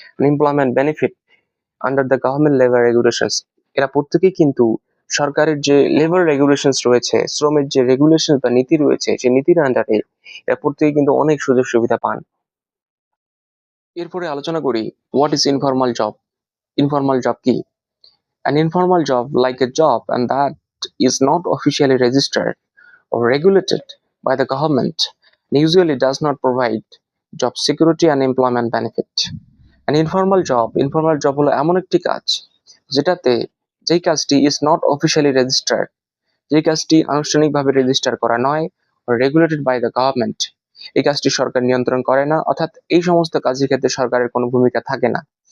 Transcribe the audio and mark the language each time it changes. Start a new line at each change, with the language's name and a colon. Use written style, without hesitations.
English: employment benefit under the government labour regulations,
Bangla: এরা প্রত্যেকেই কিন্তু সরকারের যে লেবার রেগুলেশনস রয়েছে, শ্রমের যে রেগুলেশন বা নীতি রয়েছে, সেই নীতির আন্ডারে এরা প্রত্যেকেই কিন্তু অনেক সুযোগ সুবিধা পান। এরপরে আলোচনা করি
English: What is informal job.
Bangla: Informal job কি?
English: An informal job, like a job and that is not officially registered or regulated by the government, and usually does not provide job security and employment benefit. An informal job
Bangla: হলো এমন একটি কাজ যেটাতে, যেই কাজটি
English: is not officially registered,
Bangla: যেই কাজটি আনুষ্ঠানিকভাবে রেজিস্টার করা নয়,
English: regulated by the government,
Bangla: এই কাজটি সরকার নিয়ন্ত্রণ করে না, অর্থাৎ এই সমস্ত কাজের ক্ষেত্রে সরকারের কোনো ভূমিকা থাকে না।